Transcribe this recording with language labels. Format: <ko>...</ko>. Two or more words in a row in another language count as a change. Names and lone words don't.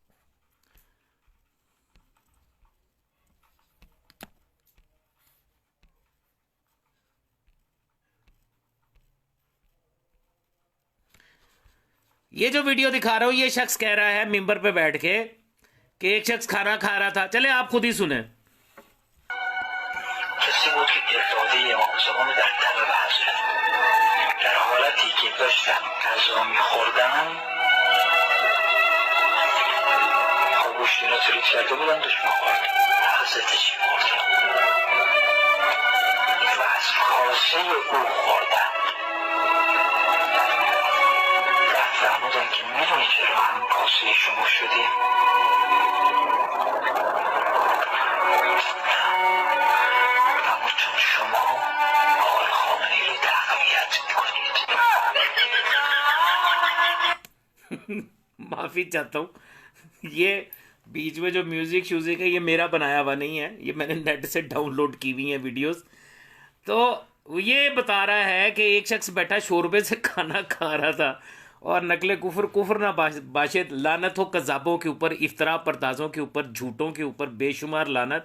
<hi>ये जो वीडियो दिखा रहा हूं, ये शख्स कह रहा है मिंबर पे बैठ के कि एक शख्स खाना खा रहा था। चले आप खुद ही सुने।</hi> <fa>کسی بود که دلداده امام زمان در طلب حضرت در حالتی که داشتن غذا میخوردن گوشت اینا تولید کرده بودن داشت میخورد حضرت چی خوردن و از کاسه او خوردن بعد فرمودن که میدونی چرا همین کاسه شما شدیم چون شما آقای خامنه‌ای رو تقویت میکنید.</fa> <hi>माफी चाहता हूँ, ये बीच में जो म्यूजिक श्यूजिक है ये मेरा बनाया हुआ नहीं है, ये मैंने नेट से डाउनलोड की हुई है वीडियोस। तो ये बता रहा है कि एक शख्स बैठा शोरबे से खाना खा रहा था और</hi> <fa>نقل کفر نباشد,</fa> <hi>लानत हो कज़ाबों के ऊपर, इफ्तरा परदाजों के ऊपर, झूठों के ऊपर बेशुमार लानत।</hi>